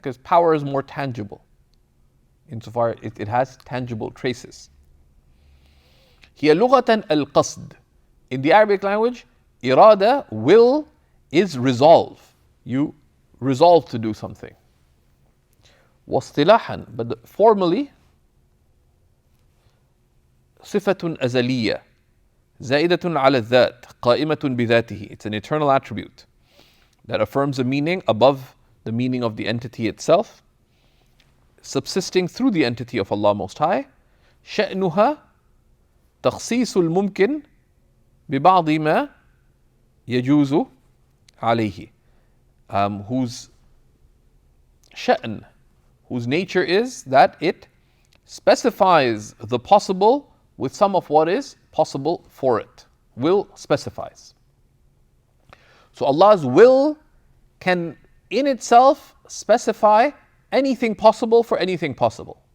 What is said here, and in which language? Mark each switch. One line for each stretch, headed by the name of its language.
English: Because power is more tangible, insofar it has tangible traces.
Arabic: هي لغة القصد.
English: In the Arabic language, irada, will, is resolve. You resolve to do something.
Arabic: واصطلاحا,
English: but formally,
Arabic: صفة أزلية زائدة على الذات قائمة بذاته.
English: It's an eternal attribute that affirms a meaning above the meaning of the entity itself, subsisting through the entity of Allah Most High.
Arabic: شأنها تخصيص الممكن ببعض ما يجوز عليه.
English: Whose sha'n, whose nature is that it specifies the possible with some of what is possible for it. Will specifies. So Allah's will can in itself specify anything possible for anything possible.